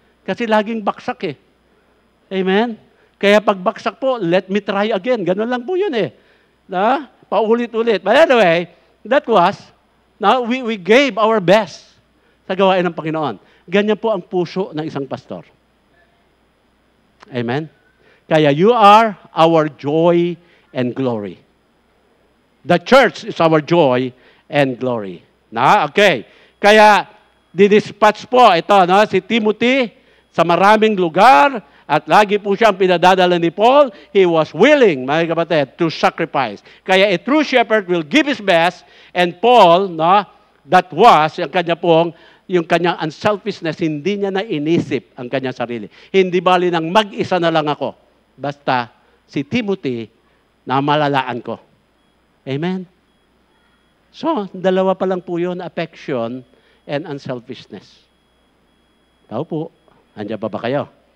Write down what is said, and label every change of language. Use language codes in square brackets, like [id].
[tl] Kasi laging baksak eh. Amen? Kaya pag baksak po, [en] let me try again. [tl] Ganun lang po yun eh. Paulit-ulit. [en] But anyway, that was, we gave our best [tl] sa gawain ng Panginoon. Ganyan po ang puso ng isang pastor. [en] Amen? Kaya you are our joy and glory. The church is our joy and glory. [tl] Na, okay. Kaya, didispatch po ito, no, si Timothy sa maraming lugar at lagi po siyang pinadadala ni Paul. [en] He was willing, [tl] mga kapatid, [en] to sacrifice. Kaya a true shepherd will give his best, and Paul, no, that was [tl] yung kanyang [en] unselfishness, [tl] hindi niya na inisip ang kanyang sarili. Hindi bali nang mag-isa na lang ako. Basta si Timothy na malalaan ko. Amen? So, dalawa pa lang po yun, [en] affection and unselfishness. [tl] Tao po, andiyan pa ba kayo?